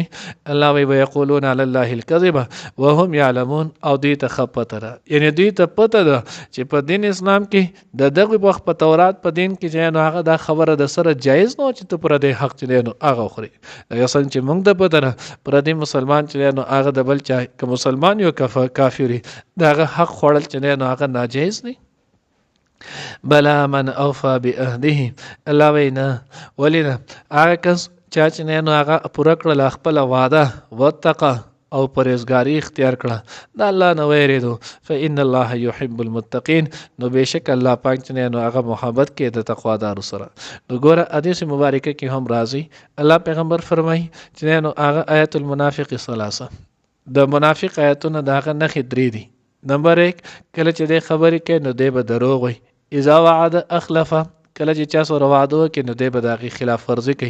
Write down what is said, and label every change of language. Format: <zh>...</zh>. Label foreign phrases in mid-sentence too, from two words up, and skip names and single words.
<ps>الله وایي</ps> <ar>ویقولون علی الله الکذبه وهم یعلمون،</ar> <ps>او دوی ته ښه پته ده، یعنې دوی ته پته ده چې په دین اسلام کې د دغه وخت په تورات په دین کې چې نو هغه دا خبره د سره جایز نه چې ته پردی حق چې نو هغه وخوري، لکه څنګه چې موږ ته پته ده پردی مسلمان چې نو هغه د بل چا که مسلمان یو کافر وي د هغه حق خوړل چې نو هغه ناجایز دی.</ps> <ar>بلا من اوفا بعهده،</ar> <ps>الله وایي نه ولې نه، هغه کس چا چې نو هغه پوره کړله خپله وعده واتقه او پرهیزګاري اختیار کړه د الله نه ویرېدو</ps> <ar>فإن الله يحب المتقین،</ar> <ps>نو بېشک الله پاک چې نو هغه محبت کوي د تقوادارو سره. نو ګوره حدیث مبارکه کې هم راځي الله پیغمبر فرمایي چې نو هغه</ps> <ar>آیت المنافق ثلاثه،</ar> <ps>د منافق آیتونه د هغه نښې درې دي. نمبر 1 کله چې دی خبرې کوي نو دی به دروغ وایي،</ps> <ar>اذا وعد اخلفه،</ar> <ps>کله چې چا سره وعده وکړي نو دی به د هغې خلاف ورزي کوي.</ps>